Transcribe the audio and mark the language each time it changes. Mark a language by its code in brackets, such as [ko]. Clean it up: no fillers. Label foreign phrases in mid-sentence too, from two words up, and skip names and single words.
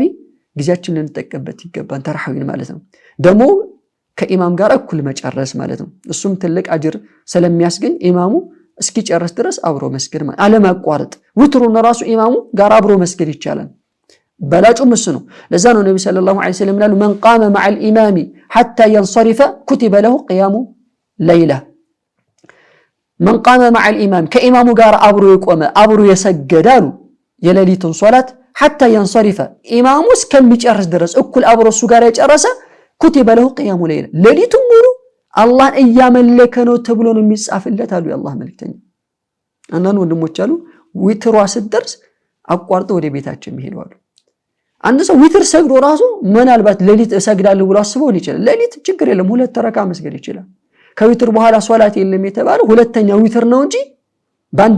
[am] ጊዜያችንን ልንጠቀምበት ይገባል ተራሂምን ማለት ነው ደሞ ከኢማም ጋር እኩል መጨረስ ማለት ነው እሱም ትልቅ አጅር ስለሚያስገኝ ኢማሙ እስኪጨርስ ድረስ አብሮ መስገድ ማለት አለማቋረጥ ውትሩን ራሱ ኢማሙ ጋር አብሮ መስገድ ይቻላል በላጩ ምስ ነው ለዛ ነው ነብይ [ar] صلى الله عليه وسلم [am] ይላሉ [ar] من قام مع الامام حتى ينصرف كتب له قيام ليله من قام مع الامام كامامو [am] ጋር አብሮ የቆመ አብሮ የሰገዳሉ የሌሊቱን ሶላት [ar] حتى ينصرف [am] ኢማሙ እስከሚጨርስ ድረስ እኩል አብሮ እሱ ጋር የጨረሰ [ar] كتب له قيام ليله [am] ሌሊቱን ሙሉ አላህን እያመለከ ነው ተብሎ ነው የሚጻፍለት አሉ የአላህ መልእክተኛ አንዳንድ ወንድሞች አሉ ዊትሯ ስትደርስ አቋርጠው ወደ ቤታቸው ይሄዳሉ አንድ ሰው ዊትር ሰግዶ ራሱ ምናልባት ሌሊት እሰግዳለሁ ብሎ አስበው ይችላል ሌሊት ችግር የለም ሁለት ተረካ መስገድ ይችላል ከዊትር በኋላ ሶላት የለም የተባለው ሁለተኛ ዊትር ነው እንጂ ባንድ